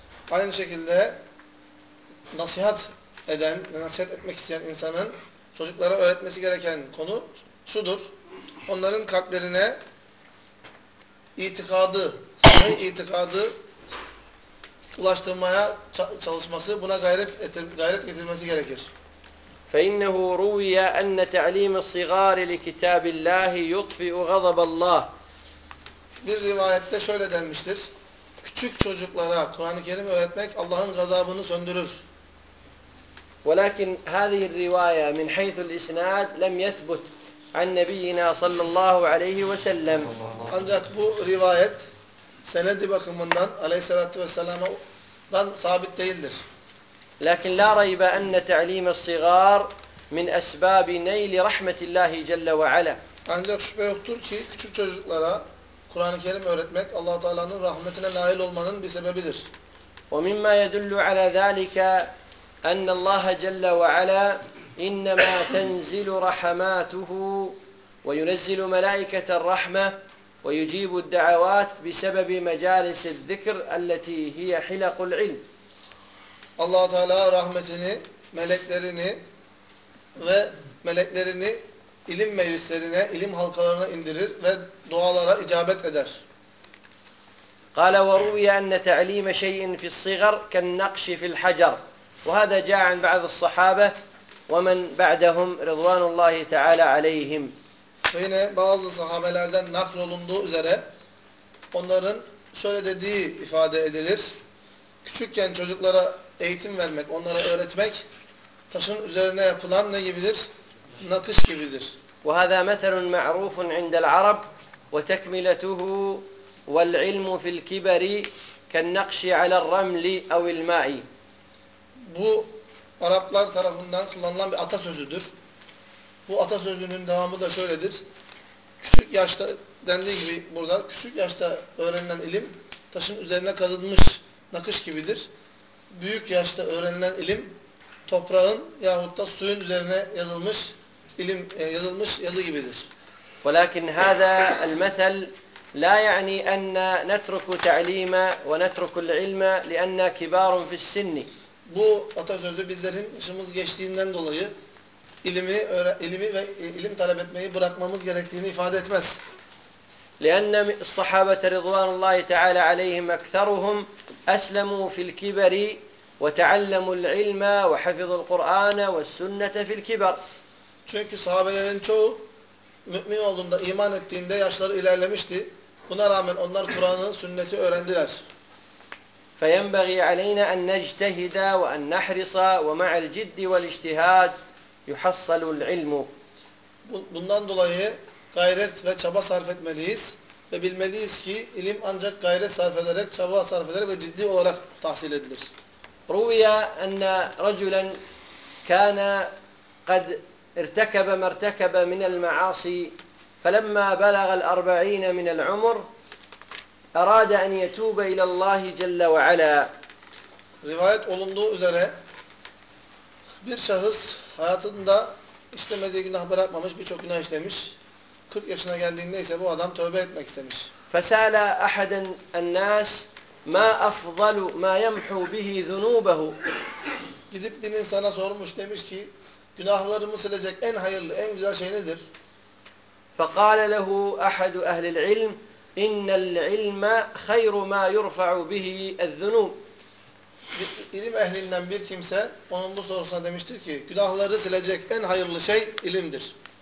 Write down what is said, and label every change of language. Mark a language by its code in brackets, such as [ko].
[tr] Aynı şekilde nasihat eden, nasihat etmek isteyen insanın çocuklara öğretmesi gereken konu şudur: onların kalplerine itikadı, sahih itikadı ulaştırmaya çalışması, buna gayret getirmesi gerekir. [ar] فَإِنَّهُ رُوِيَا أَنَّ تَعْلِيمِ الصِّغَارِ لِكِتَابِ اللّٰهِ يُطْفِئُ غَضَبَ اللّٰهِ. [tr] Bir rivayette şöyle denmiştir: küçük çocuklara Kur'an-ı Kerim öğretmek Allah'ın gazabını söndürür. [ar] ولكن هذه الرواية من حيث الإسناد لم يثبت عن نبينا صلى الله عليه وسلم. [tr] Ancak bu rivayet senedi bakımından Aleyhissalatu vesselam'dan sabit değildir. [ar] لكن لا ريب أن تعليم الصغار min esbabi neyli rahmetillahi celle ve ala. [tr] Ancak şüphe yoktur ki küçük çocuklara Kur'an-ı Kerim öğretmek Allah-u Teala'nın rahmetine nail olmanın bir sebebidir. [ar] وَمِمَّا يَدُلُّ عَلَى ذَٰلِكَ أَنَّ اللّٰهَ جَلَّ وَعَلَى اِنَّمَا تَنْزِلُ رَحَمَاتُهُ وَيُنَزِّلُ مَلَائِكَةَ الرَّحْمَةِ وَيُجِيبُ الدَّعَوَاتِ بِسَبَبِ مَجَالِسِ الذِّكْرِ اَلَّتِي هِيَ حِلَقُ الْعِلْمِ [tr] Allah-u Teala rahmetini, meleklerini ve meleklerini ilim meclislerine, ilim halkalarına indirir ve dualara icabet eder. [ar] قال وروي أن تعليم شيء في الصغر كالنقش في الحجر وهذا جاء عن بعض الصحابة ومن بعدهم رضوان الله تعالى عليهم. [tr] Yine bazı sahabelerden naklolunduğu üzere onların şöyle dediği ifade edilir. Küçükken çocuklara eğitim vermek, onlara öğretmek taşın üzerine yapılan ne gibidir? Nakış gibidir. [ar] وهذا مثل معروف عند العرب وتكملته والعلم في الكبر كالنقش على الرمل او الماء. [tr] Bu Araplar tarafından kullanılan bir atasözüdür. Bu atasözünün devamı da şöyledir. Küçük yaşta dendiği gibi burada küçük yaşta öğrenilen ilim taşın üzerine kazınmış nakış gibidir. Büyük yaşta öğrenilen ilim toprağın yahut da suyun üzerine yazılmış ilim yazılmış yazı gibidir. [ar] ولكن هذا المثل لا يعني أن نترك تعليم ونترك العلم لأن كبار في السن. [tr] Bu atasözü bizlerin yaşımız geçtiğinden dolayı ilmi ve ilim talep etmeyi bırakmamız gerektiğini ifade etmez. [ar] لأن الصحابة رضوان الله تعالى عليهم أكثرهم أسلموا في الكبر وتعلموا العلم وحفظوا القرآن والسنة في الكبر. [tr] Çünkü sahabelerin çoğu mümin olduğunda, iman ettiğinde yaşları ilerlemişti. Buna rağmen onlar Kur'an'ı, sünneti öğrendiler. [ar] فَيَنْبَغِي عَلَيْنَا أَنْ نَجْتَهِدَا وَأَنْ نَحْرِصَا وَمَعَ الْجِدِّ وَالْاِجْتِهَادِ يُحَصَّلُ الْعِلْمُ [tr] Bundan dolayı gayret ve çaba sarf etmeliyiz ve bilmeliyiz ki ilim ancak gayret sarf ederek, çaba sarf ederek ve ciddi olarak tahsil edilir. [ar] رُوِيَا أَنَّ رَجُلًا كَانَ قَدْ ارتكب ما ارتكب من المعاصي فلما بلغ الأربعين من العمر أراد أن يتوب إلى الله جل وعلا. [tr] Rivayet olunduğu üzere bir şahıs hayatında işlemediği günah bırakmamış birçok günah işlemiş. 40 yaşına geldiğinde ise bu adam tövbe etmek istemiş. [ar] فسأل أحد الناس ما أفضل ما يمحو به ذنوبه. [tr] Gidip bir insana sormuş demiş ki günahlarımı silecek en hayırlı, en güzel şey nedir? [ar] فَقَالَ لَهُ أَحَدُ أَهْلِ الْعِلْمِ اِنَّ الْعِلْمَ خَيْرُ مَا يُرْفَعُ بِهِ الذُّنُوبِ [tr] İlim ehlinden bir kimse onun bu sorusuna demiştir ki günahları silecek en hayırlı şey ilimdir.